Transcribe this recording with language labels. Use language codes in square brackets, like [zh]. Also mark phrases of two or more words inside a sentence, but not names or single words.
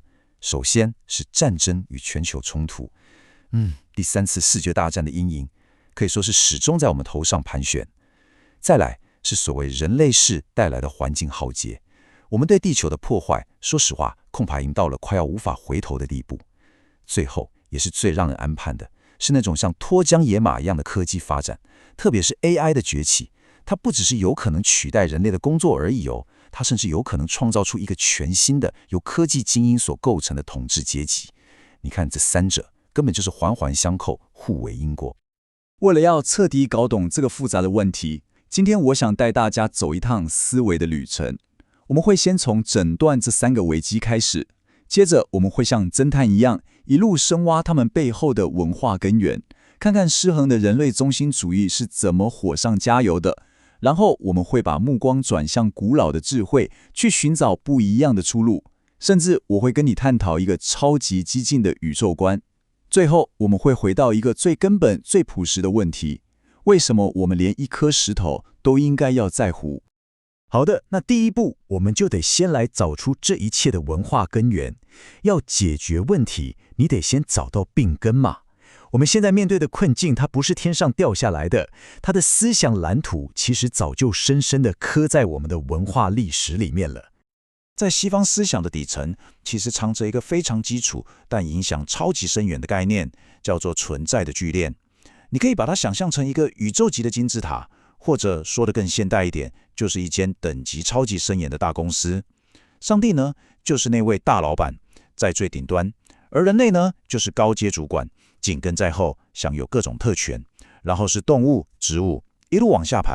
[zh] 首先是戰爭與全球衝突，第3次世界大戰的陰影可以說是始終在我們頭上盤旋。再來是所謂人類世帶來的環境浩劫，我們對地球的破壞，說實話，恐怕已經到了快要無法回頭的地步。最後也是最讓人安盼的，是那種像脫韁野馬一樣的科技發展，特別是 AI 的崛起，它不只是有可能取代人類的工作而已哦。它甚至有可能創造出一個全新的由科技精英所構成的統治階級。你看，這3者根本就是環環相扣，互為因果。為了要徹底搞懂這個複雜的問題，今天我想帶大家走一趟思維的旅程。我們會先從診斷這3個危機開始，接着我們會像偵探一樣，一路深挖他們背後的文化根源，看看失衡的人類中心主義是怎麼火上加油的。然後我們會把目光轉向古老的智慧，去尋找不一樣的出路。甚至我會跟你探討一個超級激進的宇宙觀。最後我們會回到一個最根本、最樸實的問題：為什麼我們連一顆石頭都應該要在乎？好的，那第一步，我們就得先來找出這一切的文化根源。要解決問題，你得先找到病根嘛。我們現在面對的困境，它不是天上掉下來的，它的思想藍圖其實早就深深地刻在我們的文化歷史裡面了。在西方思想的底層，其實藏着一個非常基礎但影響超級深遠的概念，叫做存在的聚鏈。你可以把它想象成一個宇宙級的金字塔，或者說得更現代一點，就是一間等級超級森嚴的大公司。上帝呢，就是那位大老闆，在最頂端，而人類呢，就是高階主管，緊跟在後，享有各種特權，然後是動物、植物，一路往下排。